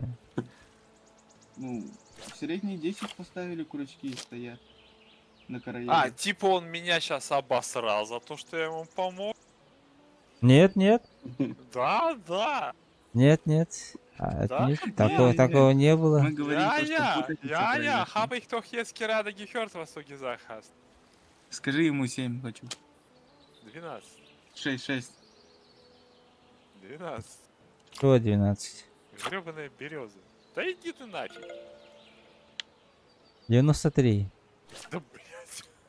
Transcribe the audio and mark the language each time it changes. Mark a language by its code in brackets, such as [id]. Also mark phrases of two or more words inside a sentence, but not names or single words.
[ru] Ну, в средние 10 поставили крючки и стоят на короеде. А, типа он меня сейчас обосрал за то, что я ему помог. Нет, нет. Да. Нет, нет. А, это Да? нет, Нет, такого, нет. такого не было. Мы говорим, то, что [de] Ja, [ru] путаница [de] ja, [ru] произошла. [de] habe ich doch jetzt gerade gehört, was du gesagt hast. [ru] Скажи ему 7 хочу. 12. 6. 12. Что 12? Гребаная береза. Да иди ты нафиг. 93. Да блять.